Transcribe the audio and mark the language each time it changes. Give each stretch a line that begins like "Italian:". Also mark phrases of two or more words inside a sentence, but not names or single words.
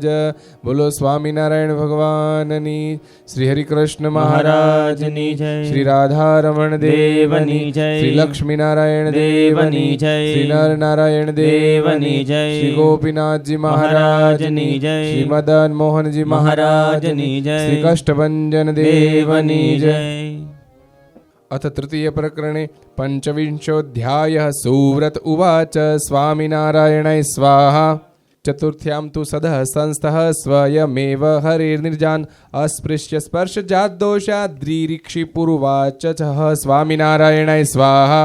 Gujarati: બોલો સ્વામિનારાયણ ભગવાનની, શ્રી હરિકૃષ્ણ મહારાજની જય, શ્રી રાધારમણ દેવની જય, શ્રી લક્ષ્મીનારાયણ દેવની જય, શ્રી નરનારાયણ દેવની જય, શ્રી ગોપીનાથજી મહારાજની જય, શ્રી મદન મોહનજી મહારાજની જય, શ્રી કષ્ટભંજન દેવની જય।
Sanskrit: अथ तृतीय प्रकरणे पंचविंशोऽध्यायः। सुव्रत उवाच स्वामिनारायणाय स्वाहा। चतुर्थ्यां तु सदः संस्थः स्वयमेव हरिर्निर्जान् अस्पृश्य स्पर्शजाद्दोषाद्रिरीक्षिपुरुवाच स्वामिनारायणाय स्वाहा।